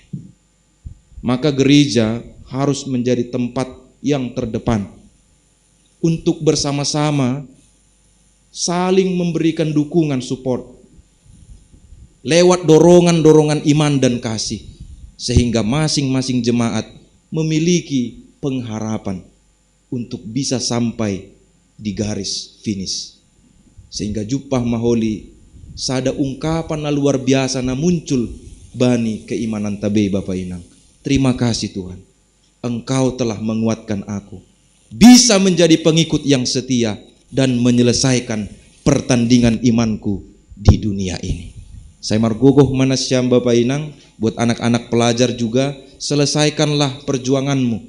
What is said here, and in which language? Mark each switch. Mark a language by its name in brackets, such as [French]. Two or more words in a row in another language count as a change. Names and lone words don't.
[Indonesian] Maka gereja harus menjadi tempat yang terdepan untuk bersama-sama saling memberikan dukungan support lewat dorongan-dorongan iman dan kasih, sehingga masing-masing jemaat memiliki pengharapan untuk bisa sampai di garis finish. [Batak Simalungun] Sehingga jupah maholi sada ungkapan na [Indonesian] luar biasa [Batak Simalungun] na muncul bani keimanan tabe Bapak Inang. [Indonesian] Terima kasih Tuhan, Engkau telah menguatkan aku bisa menjadi pengikut yang setia dan menyelesaikan pertandingan imanku di dunia ini. [Batak Simalungun] Saya margogoh manasyam Bapak Inang, [Indonesian] buat anak-anak pelajar juga, selesaikanlah perjuanganmu.